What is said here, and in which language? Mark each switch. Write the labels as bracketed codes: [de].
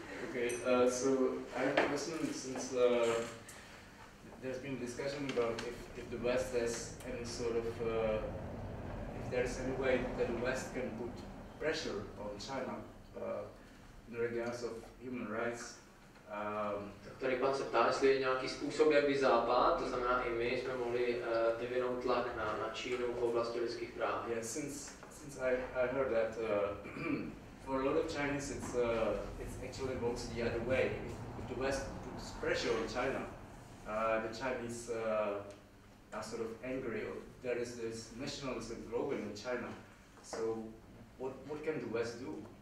[en] Okay, so I have a question since there's been discussion about if the West has any sort of, if there's any way that the West can put pressure on China in regards of human rights. [cs] Tady pan se ptá, jestli je nějaký způsob, jak by Západ, to znamená i my, jsme mohli vyvinout tlak na Čínu v oblasti lidských práv. [en] Yeah, since I heard that for a lot of Chinese it's actually works the other way. If the West puts pressure on China, the Chinese are sort of angry. There is this nationalism growing in China. So what can the West do?